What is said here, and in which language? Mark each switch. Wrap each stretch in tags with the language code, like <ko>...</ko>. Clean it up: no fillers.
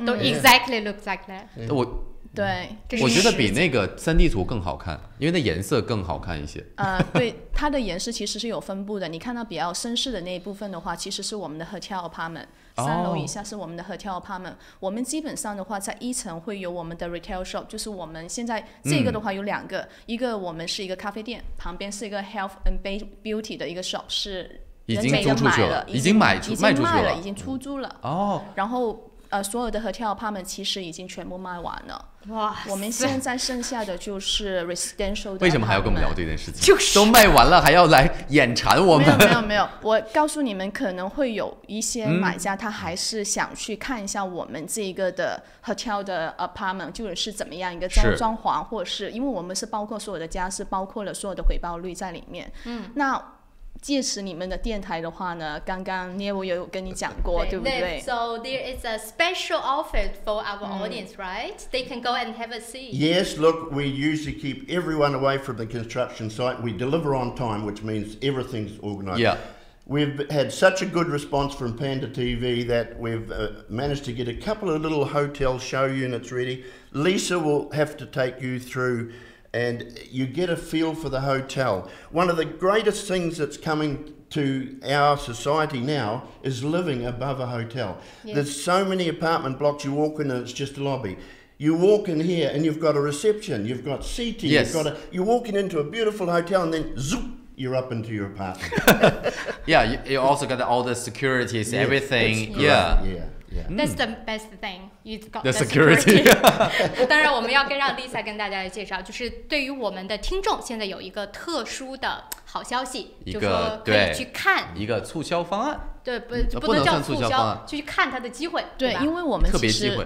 <zh>都</zh> <en>exactly looks like that。</en> <zh>对，我觉得比那个3D 图更好看，因为那颜色更好看一些。对，它的颜色其实是有分布的。你看到比较绅士的那一部分的话，其实是我们的 hotel apartment， 3楼以下是我们的 hotel apartment。我们基本上的话，在1层会有我们的 retail shop， 就是我们现在这个的话有2个，一个我们是一个咖啡店，旁边是一个</zh> <en>health and beauty</en> <zh>的一个 shop， 是已经租出去了，已经卖出去了，已经出租了。然后所有的 hotel apartment 其实已经全部卖完了。哇！我们现在剩下的就是 residential 的。为什么还要跟我们聊这件事情？都卖完了，还要来眼馋我们？没有，我告诉你们，可能会有一些买家，他还是想去看一下我们这个的 hotel 的 apartment 就是怎么样一个装潢，或者是因为我们是包括所有的家是包括了所有的回报率在里面。那借此你们的电台的话呢，刚刚 Neil 也有跟你讲过，对不对</zh> <en>？So there is a special offer for our audience, right? They can go and have a see. Yes, look, we usually keep everyone away from the construction site. We deliver on time, which means everything's organised. Yeah. We've had such a good response from Panda TV that we've managed to get a couple of little hotel show units ready. Lisa will have to take you through and you get a feel for the hotel. One of the greatest things that's coming to our society now is living above a hotel. Yes. There's so many apartment blocks you walk in and it's just a lobby. You walk in here and you've got a reception, you've got seating, yes. You're walking into a beautiful hotel and then zoop, you're up into your apartment. Yeah, you also got all the securities, yes, everything. Yeah. That's the best thing. You've got the security.</en> <zh>当然，我们要让 Lisa 跟大家来介绍，就是对于我们的听众，现在有一个特殊的好消息，就说可以去看一个促销方案。对，不能叫促销，去看它的机会。对，因为我们其实</zh>